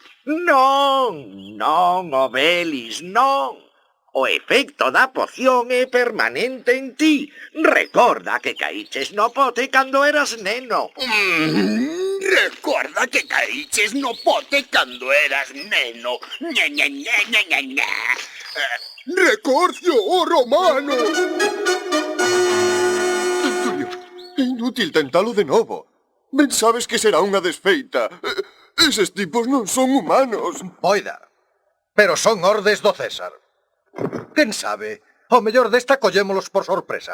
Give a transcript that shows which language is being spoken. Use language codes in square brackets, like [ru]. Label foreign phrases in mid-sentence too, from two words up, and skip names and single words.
[gl] Non, Obelis, non. O efecto da poción é permanente en ti. Recorda que caíches no pote cando eras neno. Recorda que caíches no pote cando eras neno. Ña, ña, ña, ña, ña, ña. ¡Recorcio, oh romano! Centurión, é inútil tentalo de novo. Ben sabes que será unha desfeita. Eses tipos non son humanos. Poida, pero son ordes do César. Quen sabe, ao mellor desta collémolos por sorpresa.